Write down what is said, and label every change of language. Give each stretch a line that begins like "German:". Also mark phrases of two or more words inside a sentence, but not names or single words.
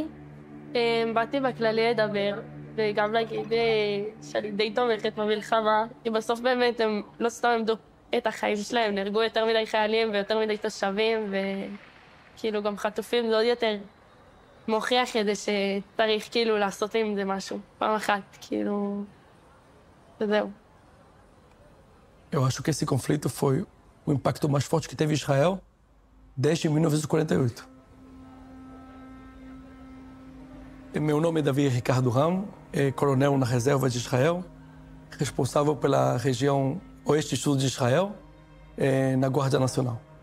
Hebrew: באתי בכללי לדבר, וגם להגיד שאני די תומכת במלחמה, כי בסוף באמת הם לא סתם עמדו את החיים שלהם, נהרגו יותר מדי חיילים ויותר מדי תושבים, וכאילו גם חטופים, זה עוד יותר מוכיח את זה שצריך כאילו לעשות עם זה משהו, פעם אחת, כאילו, וזהו.
Portuguese: Eu acho que esse conflito foi o impacto mais forte que teve Israel desde 1948. Meu nome é Davi Ricardo Ramos, coronel na reserva de Israel, responsável pela região oeste e sul de Israel, na Guarda Nacional.